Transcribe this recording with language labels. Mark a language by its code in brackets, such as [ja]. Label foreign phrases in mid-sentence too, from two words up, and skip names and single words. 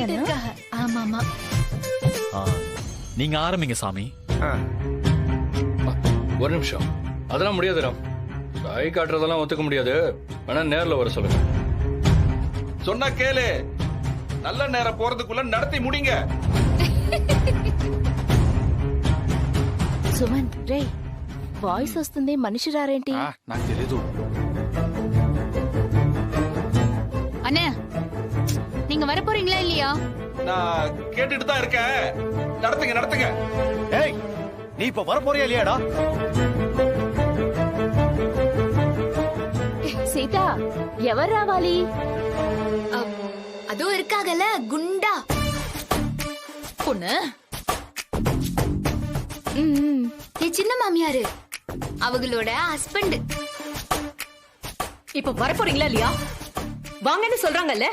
[ta] ஆமா ஆமா. நீங்க ஆரம்பிங்க சாமி. ஒரு நிமிஷம், அதெல்லாம் முடியாது ராம். கை காட்டுறதெல்லாம் ஒத்துக்க முடியாது. வேணா நேர்ல வர சொல்லுங்க. சொன்னா கேளு. நல்ல நேரம் போறதுக்குள்ள நடத்தி முடிங்க. [te] సుమన్ రే వాయిస్ వస్తుంది, మనిషి రారేంటి? నాకు తెలీదు. [ta] அண்ணே, நீங்க வர போறீங்களா இல்லையா? நான் கேட்டுட்டு தான் இருக்கேன். நடத்துங்க நடத்துங்க. ஏய், நீ இப்ப வர போறியா இல்லையாடா? [te] సీత ఎవరు రావాలి? [ta] அதோ இருக்காகல குண்டா பொண்ணு. என் சின்ன மாமியாரு, அவங்களோட ஹஸ்பண்ட். இப்ப வர போறீங்களா இல்லையா? வாங்கன்னு சொல்றாங்கல்ல.